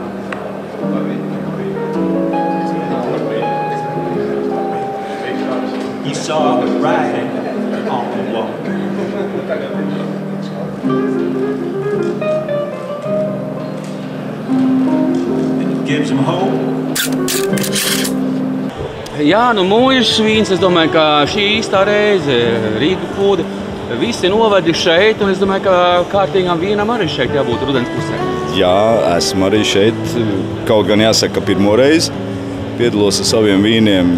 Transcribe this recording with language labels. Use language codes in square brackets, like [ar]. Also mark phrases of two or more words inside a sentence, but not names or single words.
[en] He saw the writing on the wall. And it gives him hope. [lv] Jā, nu mūžs vīns, es domāju, ka šī īstā reize Rīga Food visi novedi šeit, un es domāju, ka kārtīgām vīnam arī šeit jābūt rudens pusē. Jā, esmu arī šeit, kaut gan jāsaka, ka pirmo reizi piedalos ar saviem vīniem.